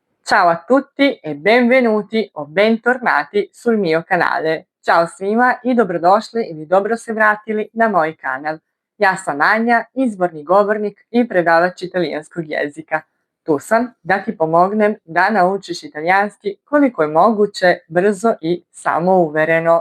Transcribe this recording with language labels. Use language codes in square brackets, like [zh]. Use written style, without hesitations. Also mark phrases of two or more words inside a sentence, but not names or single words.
[it] Ciao a tutti e benvenuti o bentornati sul mio kanale. [sr] Ćao svima i dobrodošli ili dobro se vratili na moj kanal. Ja sam Anja, izvorni govornik i predavač italijanskog jezika. Tu sam da ti pomognem da naučiš italijanski koliko je moguće brzo i samouvereno.